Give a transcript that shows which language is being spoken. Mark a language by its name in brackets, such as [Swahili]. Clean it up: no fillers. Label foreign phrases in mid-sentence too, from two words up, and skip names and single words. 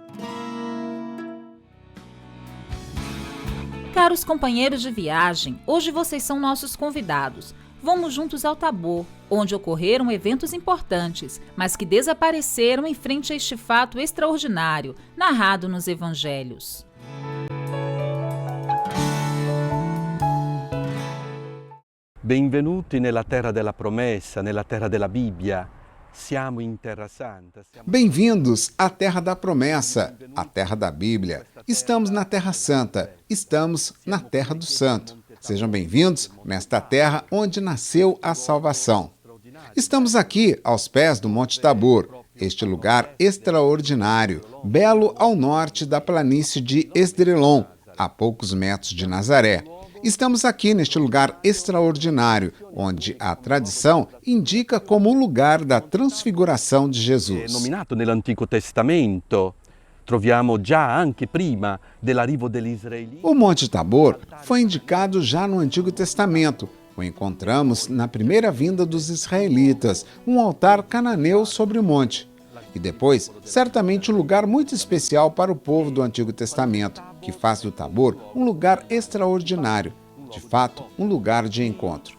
[Portuguese] Caros companheiros de viagem, hoje vocês são nossos convidados. Vamos juntos ao Tabor, onde ocorreram eventos importantes, mas que desapareceram em frente a este fato extraordinário, narrado nos Evangelhos. [Italian] Benvenuti nella terra della promessa, nella terra della Bibbia. Siamo in Terra Santa. [Portuguese] Bem-vindos à Terra da Promessa, a Terra da Bíblia. Estamos na Terra Santa, estamos na Terra do Santo. Sejam bem-vindos nesta terra onde nasceu a salvação. Estamos aqui aos pés do Monte Tabor, este lugar extraordinário, belo ao norte da planície de Esdrelon, a poucos metros de Nazaré. Estamos aqui neste lugar extraordinário, onde a tradição indica como o lugar da transfiguração de Jesus. [Italian] Nominato nell'Antico Testamento, troviamo già anche prima dell'arrivo degli israeliti. [Portuguese] O Monte Tabor foi indicado já no Antigo Testamento. O encontramos na primeira vinda dos israelitas, um altar cananeu sobre o monte. E depois, certamente um lugar muito especial para o povo do Antigo Testamento, que faz do Tabor um lugar extraordinário, de fato, um lugar de encontro.